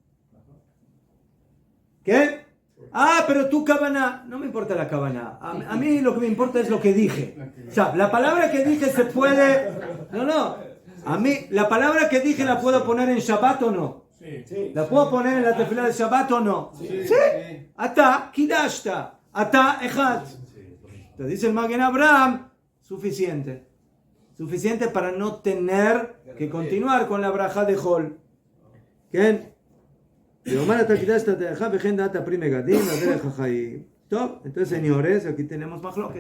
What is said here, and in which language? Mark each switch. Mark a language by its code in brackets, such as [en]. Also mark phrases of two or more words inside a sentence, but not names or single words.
[es] ¿Qué? Pero tu cabana, no me importa la cabana. A mí lo que me importa es lo que dije. O sea, la palabra que dije se puede... No. A mí, la palabra que dije la puedo poner en Shabbat o no. ¿La puedo poner en la tefilá de Shabbat o no? Sí. [he] Ata, kidashta. Ata, echad. [es] Entonces dice el Magen Abraham, suficiente. Suficiente para no tener que continuar con la braja de Hol. ¿Qué? Entonces, señores, aquí tenemos majloque.